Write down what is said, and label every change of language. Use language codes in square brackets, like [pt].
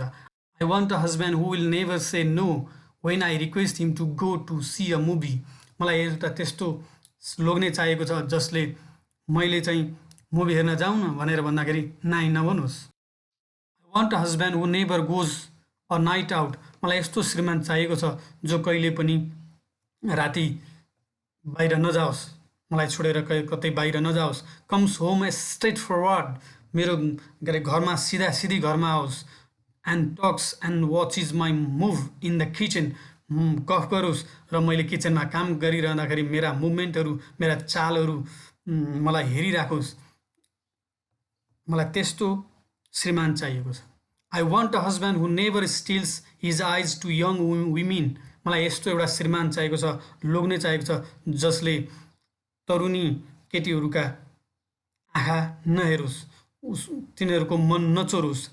[en] I want a husband who will never say no when I request him to go to see a movie, [ne] मलाई एउटा त्यस्तो लोग्ने चाहिएको छ जसले मैले चाहिँ मुभी हेर्न जाउँ न भनेर भन्दाखेरि नाइ नभनोस्। [en] I want a husband who never goes a night out, [ne] मलाई यस्तो श्रीमान चाहिएको छ जो कहिले पनि राति बाहिर नजाओस्, मलाई छोडेर कतै बाहिर नजाओस्। [en] comes home straight forward, [ne] मेरो घरमा सिधी घरमा आओस्। [en] and talks and watches my move in the kitchen, [ne] गफ गरोस् र मैले किचनमा काम गरिरहँदाखेरि मेरा मुभमेन्टहरू, मेरा चालहरू मलाई हेरिराखोस्। मलाई त्यस्तो श्रीमान चाहिएको छ। [en] I want a husband who never steals his eyes to young women, [ne] मलाई यस्तो एउटा श्रीमान चाहिएको छ, लोग्ने चाहिएको छ जसले तरुणी केटीहरूका आँखा नहेरोस्, तिनीहरूको मन नचोरोस्।